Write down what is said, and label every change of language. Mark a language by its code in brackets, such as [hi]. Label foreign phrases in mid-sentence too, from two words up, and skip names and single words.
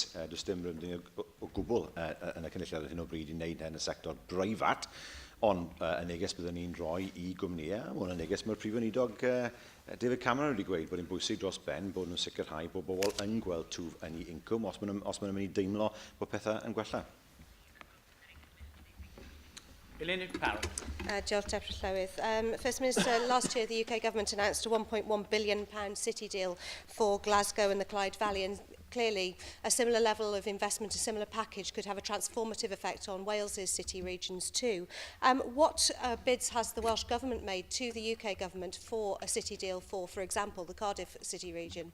[cy] Does dim rhywun o gwbl yn y cynulliad ar hyn o bryd i wneud yn y sector breifat, ond y neges byddwn ni'n rhoi i gwmnïau. Mae'n neges mae'r Prif Weinidog David Cameron wedi gweud bod yn bwysig dros ben bod nhw'n sicrhau bod bobl yn gweld twf yn ei incwm os maen nhw'n mynd i deimlo bod pethau yn gwella. Diolch, Deputy Llywydd. [en] First Minister, last year the UK Government announced a £1.1 billion city deal for Glasgow and the Clyde Valley, and clearly a similar level of investment, a similar package could have a transformative effect on Wales's city regions too. What bids has the Welsh Government made to the UK Government for a city deal for example, the Cardiff city region?